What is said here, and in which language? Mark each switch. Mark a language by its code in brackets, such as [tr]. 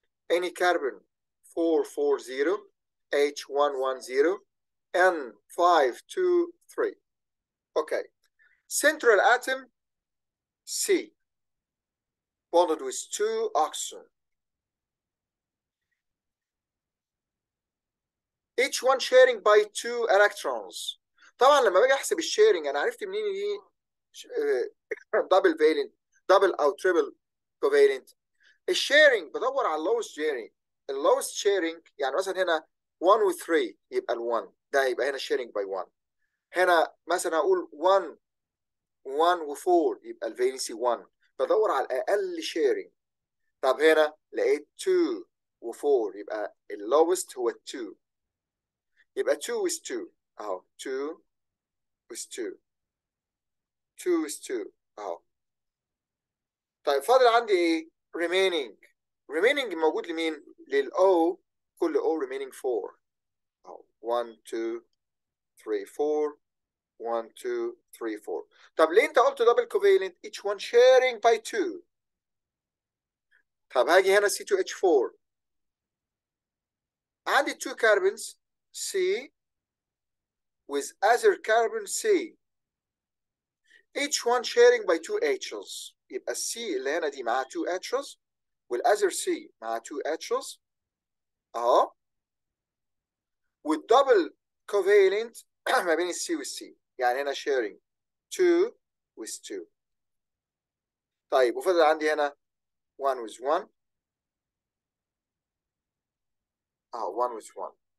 [en] Any carbon, 4, 4, 0, H110, N, 5, 2, 3. Okay. Central atom, C, bonded with 2 oxygen. Each one sharing by 2 electrons. [ar] طبعا لما باجي احسب الشيرنج انا عرفت منين دي دبل فالنت دبل او تريبل كوفالنت. الشيرنج بدور على اللوست شيرنج. اللوست شيرنج يعني مثلا هنا 1 و 3 يبقى ال1 ده يبقى هنا شيرنج باي 1. هنا مثلا هقول 1 و 4 يبقى الفالنسي 1. بدور على الاقل شيرنج. طب هنا لقيت 2 و 4 يبقى اللوست هو 2. يبقى 2 with 2 اهو 2 with 2 2 with 2 اهو. طيب فاضل عندي ايه؟ remaining موجود لمين؟ للO. كل O remaining 4 اهو 1 2 3 4 1 2 3 4. طب ليه انت قلت دبل كوفالنت؟ [en] each one sharing by 2. [ar] طب هاجي هنا [en] C2H4 عندي 2 carbons C with other carbon C, each one sharing by 2 H's. [ar] يبقى C اللي هنا دي معاها 2 H's والother C معاها 2 H's اهو. والدبل covalent ما بين الC والC يعني هنا [en] sharing 2 with 2. [ar] طيب وفضل عندي هنا 1 with 1 اهو 1 with 1.